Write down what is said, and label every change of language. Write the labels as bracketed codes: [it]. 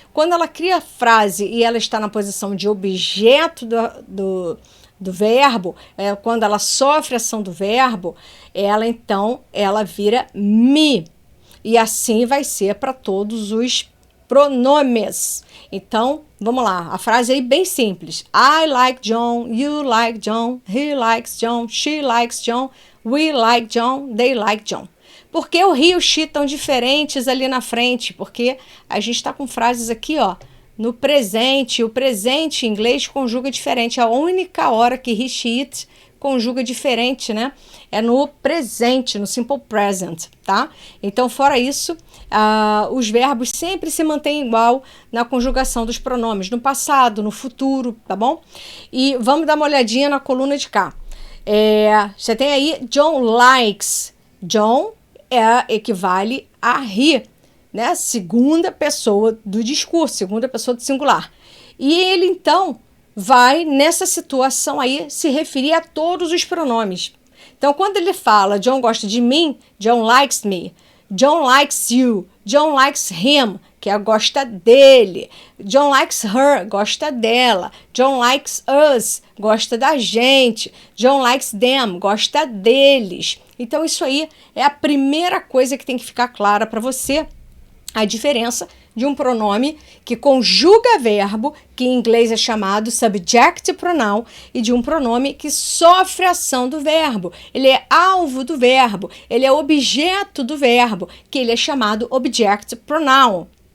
[pt] Quando ela cria a frase e ela está na posição de objeto do verbo, quando ela sofre a ação do verbo, ela vira me. E assim vai ser para todos os pronomes. Então, vamos lá. A frase aí bem simples. [en] I like John, you like John, he likes John, she likes John, we like John, they like John. [pt] Por que o he e o she estão diferentes ali na frente? Porque a gente está com frases aqui, ó, no presente. O presente em inglês conjuga diferente. A única hora que he, she, it conjuga diferente, né? É no presente, no simple present, tá? Então, fora isso, os verbos sempre se mantêm igual na conjugação dos pronomes, no passado, no futuro, tá bom? E vamos dar uma olhadinha na coluna de cá. Você tem aí John likes. John equivale a he, né? Segunda pessoa do discurso, segunda pessoa do singular. E ele, então, vai, nessa situação aí, se referir a todos os pronomes. Então, quando ele fala John gosta de mim, [en] John likes me. John likes you. John likes him, [pt] que é gosta dele. [en] John likes her, [pt] gosta dela. [en] John likes us, [pt] gosta da gente. [en] John likes them, [pt] gosta deles. Então, isso aí é a primeira coisa que tem que ficar clara para você. A diferença de um pronome que conjuga verbo, que em inglês é chamado subject pronoun, e de um pronome que sofre a ação do verbo. Ele é alvo do verbo, ele é objeto do verbo, que ele é chamado object pronoun.